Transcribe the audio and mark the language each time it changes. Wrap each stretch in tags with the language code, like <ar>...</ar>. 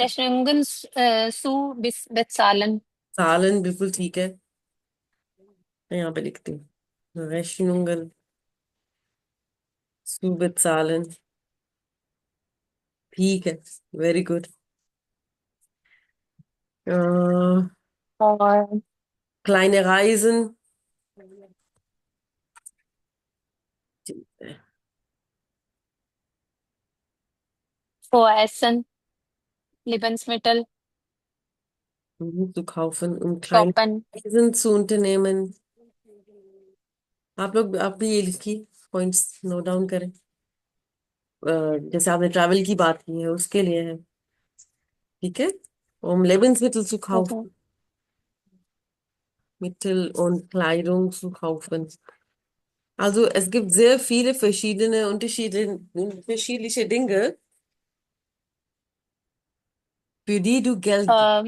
<de>Rechnungen zu bezahlen.</de> <hi>सालन बिल्कुल ठीक है. मैं यहाँ पे लिखती हूँ</hi> <de>Rechnungen zu bezahlen.</de> <hi>ठीक है.</hi> <en>Very good. Äh,</en> <hi>और</hi> <de>kleine Reisen. Essen, Lebensmittel, Zu kaufen, um kleine shoppen, Reisen zu unternehmen.</de> <hi>आप भी ये लिखिए,</hi> <en>points note down</en> <hi>करें। जैसे आपने ट्रैवल की बात की है उसके लिए है। ठीक है,</hi> <de>um Lebensmittel zu</de> <en>okay.</en> <de>kaufen, Mittel und Kleidung zu kaufen. Also es gibt sehr viele verschiedene unterschiedliche Dinge, für die du Geld gibst.</de>